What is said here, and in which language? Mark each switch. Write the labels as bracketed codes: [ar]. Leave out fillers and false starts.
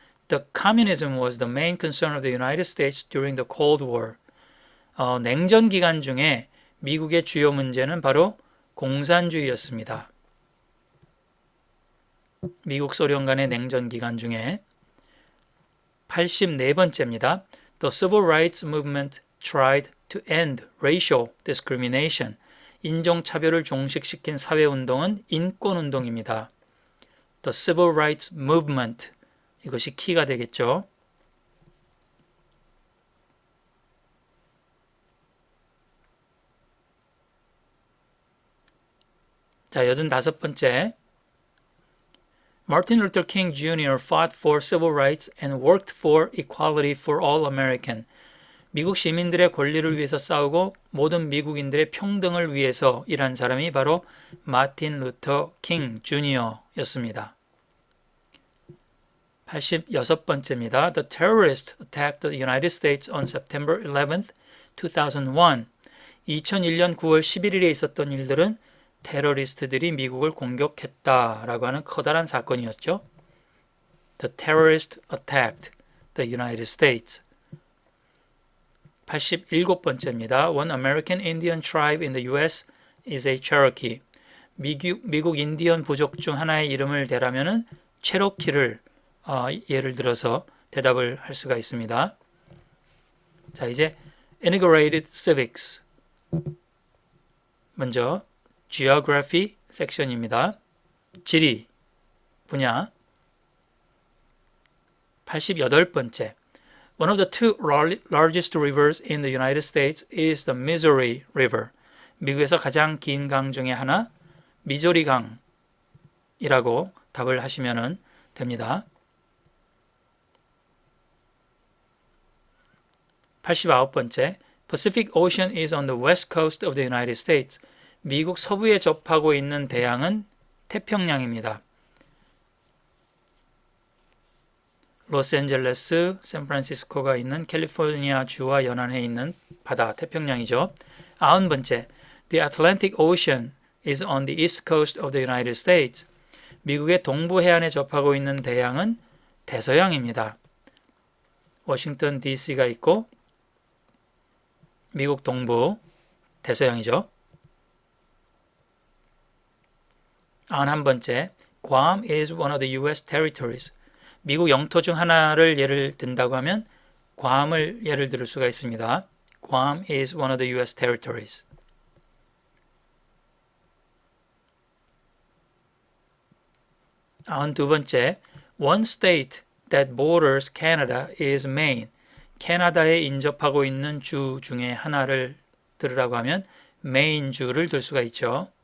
[en] The communism was the main concern of the United States during the Cold War. [ko] 냉전 기간 중에 미국의 주요 문제는 바로 공산주의였습니다. 미국 소련 간의 냉전 기간 중에 84번째입니다. [en] The Civil Rights Movement tried to end racial discrimination. [ko] 인종차별을 종식시킨 사회운동은 인권운동입니다. [en] The Civil Rights Movement. [ko] 이것이 키가 되겠죠. 자, 85번째. [en] Martin Luther King Jr. fought for civil rights and worked for equality for all American. [ko] 미국 시민들의 권리를 위해서 싸우고 모든 미국인들의 평등을 위해서 일한 사람이 바로 마틴 루터 킹 주니어였습니다. 86번째입니다. [en] The terrorists attacked the United States on September 11th, 2001. [ko] 2001년 9월 11일에 있었던 일들은 테러리스트들이 미국을 공격했다라고 하는 커다란 사건이었죠. [en] The terrorists attacked the United States. [ko] 87번째입니다. [en] One American Indian tribe in the U.S. is a Cherokee. [ko] 미국 인디언 부족 중 하나의 이름을 대라면은 체로키를 예를 들어서 대답을 할 수가 있습니다. 자, 이제 Integrated Civics. 먼저 Geography 섹션입니다. 지리 분야. 88번째. [en] One of the two largest rivers in the United States is the Missouri River. [ko] 미국에서 가장 긴 강 중에 하나, 미조리 강이라고 답을 하시면 됩니다. 89번째. [en] Pacific Ocean is on the west coast of the United States. [ko] 미국 서부에 접하고 있는 대양은 태평양입니다. 로스앤젤레스, 샌프란시스코가 있는 캘리포니아 주와 연안해 있는 바다, 태평양이죠. 90번째, [en] The Atlantic Ocean is on the east coast of the United States. [ko] 미국의 동부 해안에 접하고 있는 대양은 대서양입니다. 워싱턴 DC가 있고 미국 동부 대서양이죠. 91번째, [en] Guam is one of the U.S. territories. [ko] 미국 영토 중 하나를 예를 든다고 하면 괌을 예를 들 수가 있습니다. [en] Guam is one of the U.S. territories. [ko] 92번째, [en] One state that borders Canada is Maine. [ko] 캐나다에 인접하고 있는 주 중에 하나를 들으라고 하면 메인주를 들 수가 있죠.